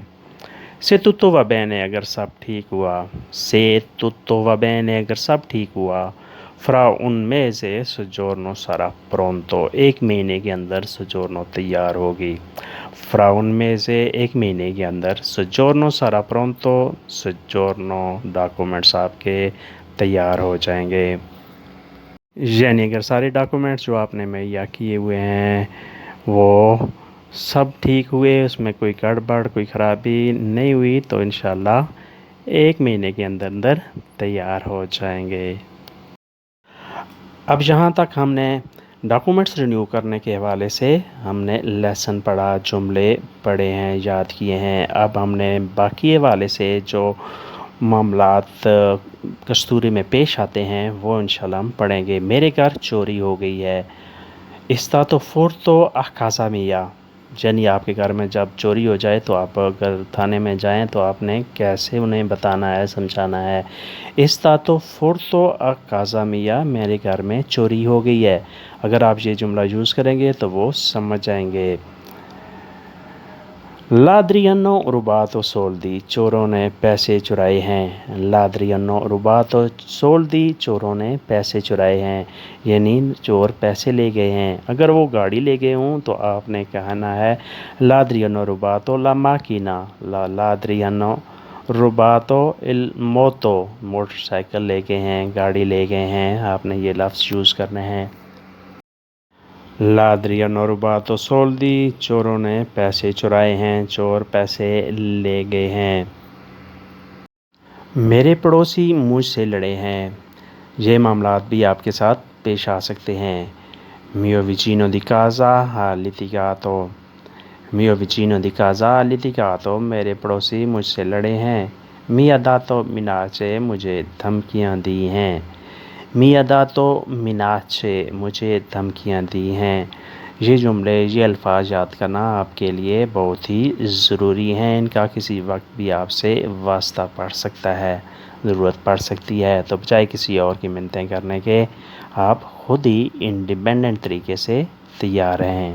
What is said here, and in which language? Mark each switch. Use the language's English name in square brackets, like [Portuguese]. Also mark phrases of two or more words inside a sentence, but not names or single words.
[Italian] se tutto va bene [Hindi] अगर सब ठीक हुआ, [Italian] se tutto va bene [Hindi] अगर सब ठीक हुआ. [Italian] fra un mese soggiorno sarà pronto, [Hindi] एक महीने के अंदर soggiorno तैयार होगी. [Italian] fra un mese [Hindi] एक महीने के अंदर [Italian] soggiorno sarà pronto, [Hindi] soggiorno डॉक्यूमेंट्स आपके तैयार हो जाएंगे. यानी अगर सारे डॉक्यूमेंट्स जो आपने मुहैया किए हुए हैं वो सब ठीक हुए, उसमें कोई गड़बड़ कोई ख़राबी नहीं हुई, तो इंशाल्लाह एक महीने के अंदर अंदर तैयार हो जाएंगे. अब यहाँ तक हमने डॉक्यूमेंट्स रिन्यू करने के हवाले से हमने लेसन पढ़ा, जुमले पढ़े हैं, याद किए हैं. अब हमने बाकी हवाले से जो मामलात कस्तूरी में पेश आते हैं वो इंशाल्लाह हम पढ़ेंगे. मेरे घर चोरी हो गई है. [Italian] Stato furto a casa mia, [Hindi] यानी आपके घर में जब चोरी हो जाए तो आप अगर थाने में जाएं तो आपने कैसे उन्हें बताना है, समझाना है. [Italian] Stato furto a casa mia, [Hindi] मेरे घर में चोरी हो गई है. अगर आप ये जुमला यूज़ करेंगे तो वो समझ जाएंगे. [Italian] Ladri hanno rubato soldi, [Hindi] चोरों ने पैसे चुराए हैं. [Italian] Ladri hanno rubato soldi, [Hindi] चोरों ने पैसे चुराए हैं, यानी चोर पैसे ले गए हैं. अगर वो गाड़ी ले गए हों तो आपने कहना है [Italian] Ladri hanno rubato la macchina, Ladri hanno rubato il moto, [Hindi] मोटरसाइकिल ले गए हैं, गाड़ी ले गए हैं, आपने ये लफ्ज़ यूज़ करने हैं. [Italian] Ladri hanno rubato soldi, [Hindi] चोरों ने पैसे चुराए हैं, चोर पैसे ले गए हैं. मेरे पड़ोसी मुझसे लड़े हैं. ये मामलात भी आपके साथ पेश आ सकते हैं. [Italian] Mio vicino di casa ha litigato, Mio vicino di casa ha litigato, [Hindi] मेरे पड़ोसी मुझसे लड़े हैं. [Italian] Mi ha dato minacce, [Hindi] मुझे धमकियाँ दी हैं. [Italian] Mi ha dato minacce, [Hindi] मुझे धमकियाँ दी हैं. ये जुमले, ये अल्फाज याद करना आपके लिए बहुत ही ज़रूरी हैं. इनका किसी वक्त भी आपसे वास्ता पड़ सकता है, ज़रूरत पड़ सकती है, तो बजाय किसी और की मिन्नतें करने के आप खुद ही इंडिपेंडेंट तरीके से तैयार रहें.